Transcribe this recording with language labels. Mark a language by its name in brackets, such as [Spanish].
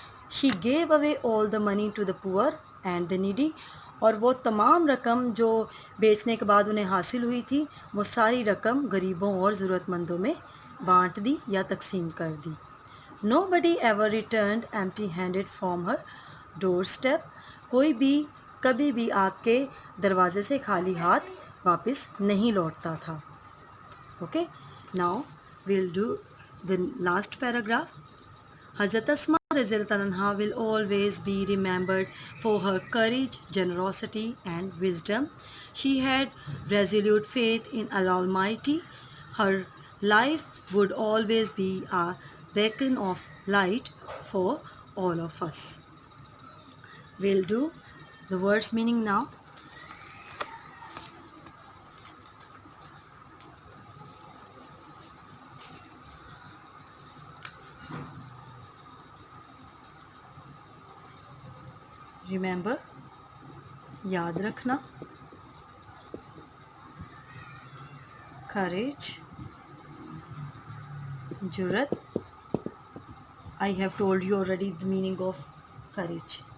[English] she gave away all the money to the poor and the needy, [Urdu] اور وہ تمام رقم جو بیچنے کے بعد انہیں حاصل ہوئی تھی وہ ساری رقم غریبوں اور ضرورت مندوں میں بانٹ دی یا تقسیم کر دی. [English] nobody ever returned empty handed from her doorstep, [Urdu] کوئی بھی کبھی بھی آپ کے دروازے سے خالی ہاتھ واپس نہیں لوٹتا تھا. [English] Okay, now we'll do the last paragraph. حضرت Asma رضی اللہ عنہ will always be remembered for her courage, generosity and wisdom. She had resolute faith in Allah Almighty. Her life would always be a beacon of light for all of us. We'll do the words meaning now. [Urdu] Remember, یاد رکھنا. [English] courage، جرت. I have told you already the meaning of courage.